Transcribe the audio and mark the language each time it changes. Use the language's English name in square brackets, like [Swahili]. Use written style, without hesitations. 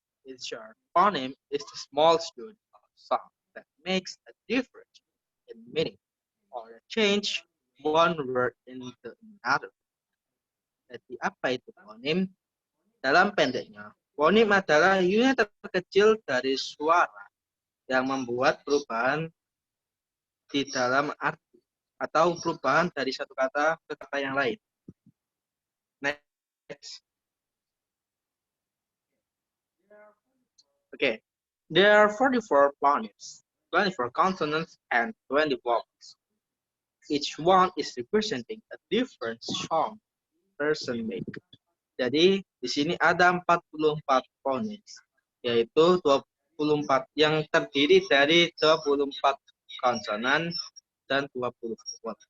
[English] In short, phoneme is the small unit of sound that makes a difference in meaning or a change one word into another. [Indonesian] Jadi apa itu fonem? Dalam pendeknya, fonem adalah unit terkecil dari suara yang membuat perubahan di dalam arti atau perubahan dari satu kata ke kata yang lain. [English] Next. Okay. There are 44 phonemes, 24 consonants, and 20 vowels. Each one is representing a different sound person make. [Indonesian] Jadi, di sini ada 44 phonemes, yaitu 24 yang terdiri dari 24 konsonan dan 20 vowel.